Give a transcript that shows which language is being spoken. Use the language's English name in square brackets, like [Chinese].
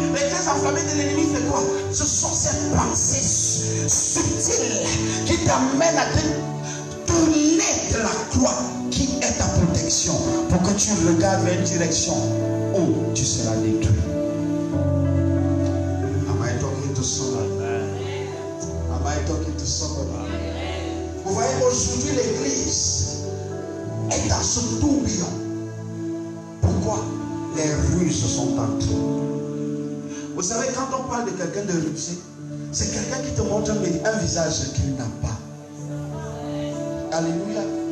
[French] Les traits enflammés de l'ennemi, c'est quoi? Ce sont ces pensées subtiles qui t'amènent à te tourner de la croix qui est ta protection pour que tu regardes vers une direction où tu seras détruit. [English] Am I talking to somebody? Am I talking to somebody? [French] Vous voyez, aujourd'hui l'église est dans ce tourbillon. Pourquoi? Les ruses sont entrées. Vous savez, quand on parle de quelqu'un de rusé, c'est quelqu'un qui te montre un visage qu'il n'a pas. Alléluia.